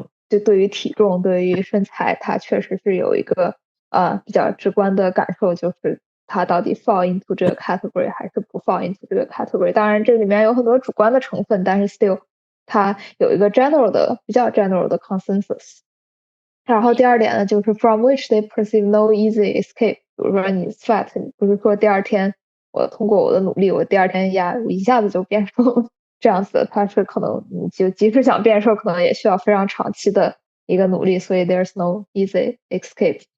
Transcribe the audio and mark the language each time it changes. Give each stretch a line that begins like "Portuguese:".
Chinese: 就对于体重、对于身材，它确实是有一个比较直观的感受，就是它到底 fall into 这个 category 还是不 fall into 这个 category。当然，这里面有很多主观的成分，但是 still 它有一个比较 general 的 consensus。然后第二点呢，就是
English: from which they perceive no easy escape。
Chinese: 比如说你 fat， 你不是说第二天我通过我的努力，我第二天我一下子就变瘦了这样子的，它是可能你就即使想变瘦，可能也需要非常长期的一个努力，所以
English: there's no easy escape。